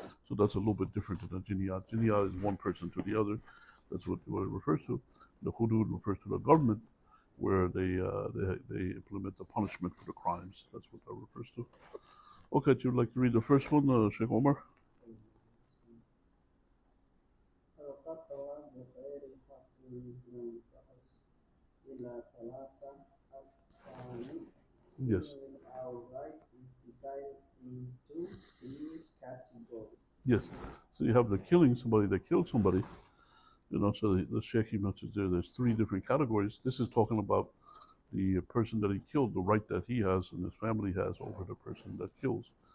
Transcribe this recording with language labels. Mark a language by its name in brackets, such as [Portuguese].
[English] So that's a little bit different than a jiniyat. Jiniyat is one person to the other. That's what it refers to. The hudud refers to the government, where they implement the punishment for the crimes. That's what that refers to. Okay, you'd like to read the first one, Sheikh Omar? [Arabic] القطوة بغير حق ينفعش إلى ثلاثة أقسام. [English] Yes. Our right is divided into three categories. Yes. So you have the killing somebody that killed somebody. So the Sheikh he mentions there's three different categories. This is talking about the person that he killed, the right that he has and his family has over the person that kills.